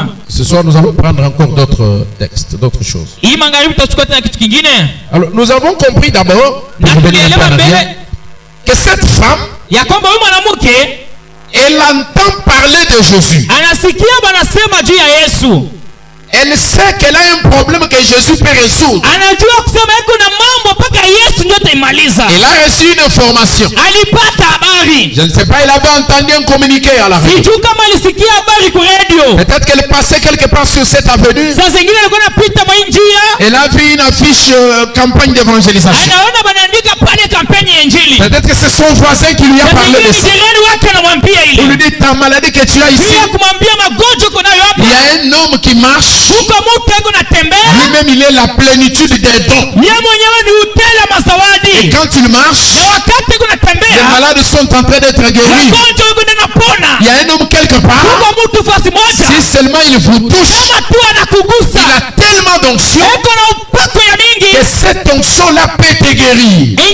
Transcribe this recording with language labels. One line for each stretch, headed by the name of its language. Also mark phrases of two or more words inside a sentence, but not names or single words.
French: Ce soir nous allons prendre encore d'autres textes, d'autres choses.
Swahili: Hii magharibi tutachukua tena kitu kingine.
French: Alors nous avons compris d'abord que cette femme,
Swahili: ya kwamba huyu mwanamke
French: elle entend parler de Jésus.
Swahili: Anasikia banasema juu ya Yesu.
French: Elle sait qu'elle a un problème que Jésus peut résoudre.
Swahili: Anajua kusema yuko na mambo mpaka Yesu ndio ataimaliza.
French: Elle a reçu une information.
Swahili: Alipata habari.
French: Je ne sais pas, elle avait entendu un communiqué à la radio.
Swahili: Sijui kama alisikia habari kwa radio.
French: Peut-être qu'elle passait quelque part sur cette avenue.
Swahili: Sasa zingine alikuwa anapita kwa njia.
French: Elle a vu une affiche campagne d'évangélisation.
Swahili: Anaona banaandika pale kampeni ya injili.
French: Peut-être que c'est son voisin qui lui a parlé de ça.
Swahili: Jirani wake anamwambia ile.
French: On lui dit ta maladie que tu as ici.
Swahili: Kumwambia magonjwa uko nayo hapa.
French: Il y a un homme qui marche. Lui-même il est la plénitude des dons. Et quand il marche, les malades sont en train d'être guéris. Il y a un homme quelque part. Si seulement il vous touche, il a tellement d'onction que cette onction-là peut te guérir.